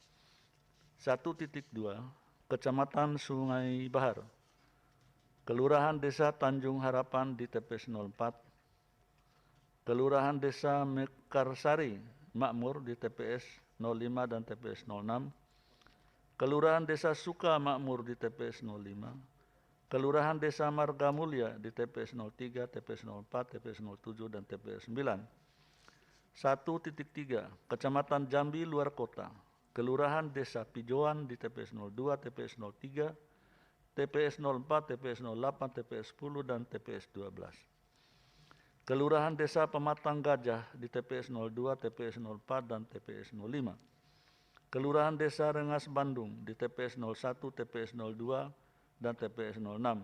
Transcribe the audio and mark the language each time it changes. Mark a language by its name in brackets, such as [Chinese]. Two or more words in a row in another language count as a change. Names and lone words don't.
[Indonesian] 1.2 Kecamatan Sungai Bahar, Kelurahan Desa Tanjung Harapan di TPS 04, Kelurahan Desa Mekarsari Makmur di TPS 05 dan TPS 06, Kelurahan Desa Suka Makmur di TPS 05, Kelurahan Desa Marga Mulia di TPS 03, TPS 04, TPS 07, dan TPS 9. 1.3 Kecamatan Jambi Luar Kota, Kelurahan Desa Pijoan di TPS 02, TPS 03, TPS 04, TPS 08, TPS 10, dan TPS 12. Kelurahan Desa Pematang Gajah di TPS 02, TPS 04, dan TPS 05. Kelurahan Desa Rengas Bandung di TPS 01, TPS 02, dan TPS 06.